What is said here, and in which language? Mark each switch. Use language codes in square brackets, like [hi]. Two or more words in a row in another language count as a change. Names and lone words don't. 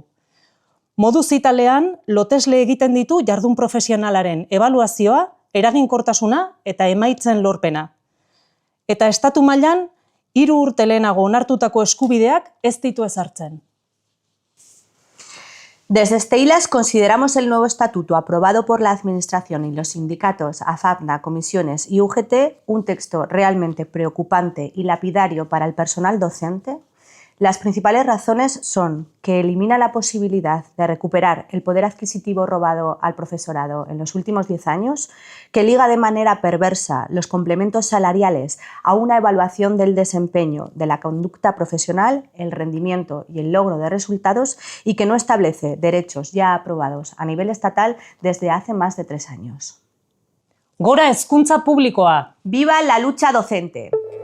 [eu] Modu zitalean, lotesle egiten ditu jardun profesionalaren ebaluazioa, eraginkortasuna eta emaitzen lorpena. Eta estatu mailan 3 urte lehenago onartutako eskubideak ez ditu ezartzen. [es] Desde Steilas consideramos el nuevo estatuto aprobado por la Administración y los sindicatos AFAPNA, comisiones y UGT un texto realmente preocupante y lapidario para el personal docente. Las principales razones son que elimina la posibilidad de recuperar el poder adquisitivo robado al profesorado en los últimos 10 años, que liga de manera perversa los complementos salariales a una evaluación del desempeño, de la conducta profesional, el rendimiento y el logro de resultados y que no establece derechos ya aprobados a nivel estatal desde hace más de 3 años. [eu] Gora hezkuntza publikoa! [es] ¡Viva la lucha docente!